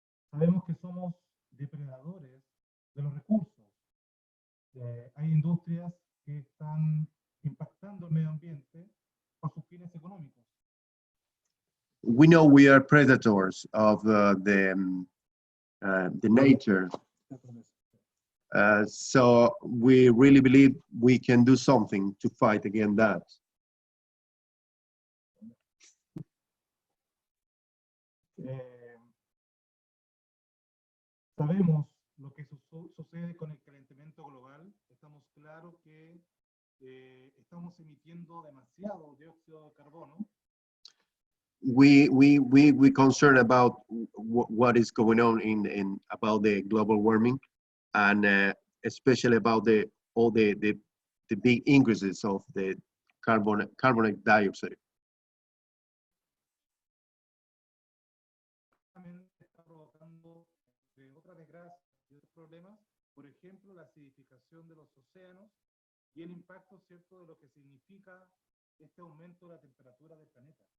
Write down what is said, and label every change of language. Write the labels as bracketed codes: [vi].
[es] Sabemos que somos depredadores de los recursos. Hay industrias que están impactando el medio ambiente por sus fines económicos. [en] We know we are predators of the nature. So we really believe we can do something to fight against that. [es] Sabemos lo que sucede con el calentamiento global. Estamos claros que estamos emitiendo demasiado dióxido de carbono. [en] We concerned about what is going on in about the global warming, and especially about all the big increases of the carbon dioxide. [es] Está provocando otras desgracias y otros problemas, por ejemplo, la acidificación de los océanos y el impacto, cierto, de lo que significa este aumento de la temperatura del planeta.